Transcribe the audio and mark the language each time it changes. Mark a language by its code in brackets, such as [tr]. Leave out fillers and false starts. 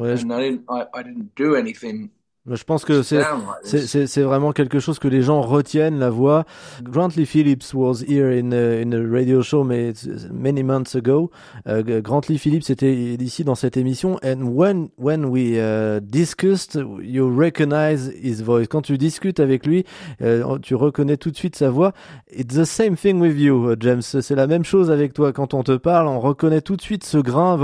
[en] And I didn't do anything. [fr] Je pense que c'est vraiment quelque chose que les gens retiennent, la voix. [en] Grantley Phillips was here in a radio show many months ago. [fr] Grantley Phillips était ici dans cette émission. [en] And when we discussed, you recognize his voice. [fr] Quand tu discutes avec lui, tu reconnais tout de suite sa voix. [en] It's the same thing with you, James. [fr] C'est la même chose avec toi. Quand on te parle, on reconnaît tout de suite ce grain.